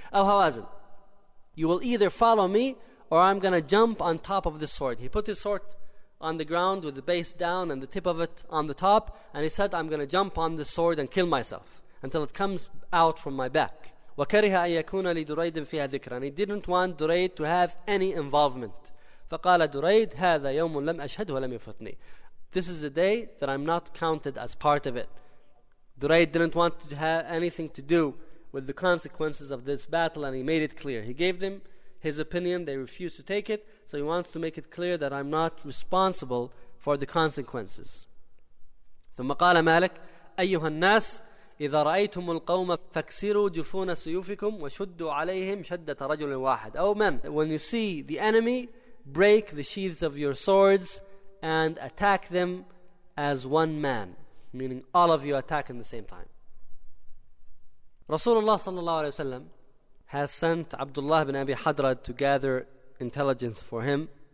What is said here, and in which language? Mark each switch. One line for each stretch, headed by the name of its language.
English: أو هوازن, you will either follow me or I'm going to jump on top of this sword. He put his sword on the ground with the base down and the tip of it on the top, and he said, I'm going to jump on this sword and kill myself until it comes out from my back.
Arabic: وَكَرِهَ أَن يَكُونَ لِدُرَيْدٍ فِيهَا ذِكْرًا.
English: He didn't want Durayd to have any involvement.
Arabic: فقال دريد هذا يوم لم أشهد ولم يفتني.
English: This is a day that I'm not counted as part of it. Dureid didn't want to have anything to do with the consequences of this battle, and he made it clear. He gave them his opinion, they refused to take it, so he wants to make it clear that I'm not responsible for the consequences.
Arabic: ثم قال مالك أيها الناس إذا رأيتم القوم فكسروا جفون سيوفكم وشدوا عليهم شدة رجل واحد.
English: Oh men, when you see the enemy, break the sheaths of your swords and attack them as one man, meaning all of you attack in the same time. Rasulullah sallallahu alayhi wa sallam has sent Abdullah ibn Abi Hadrad to gather intelligence for him.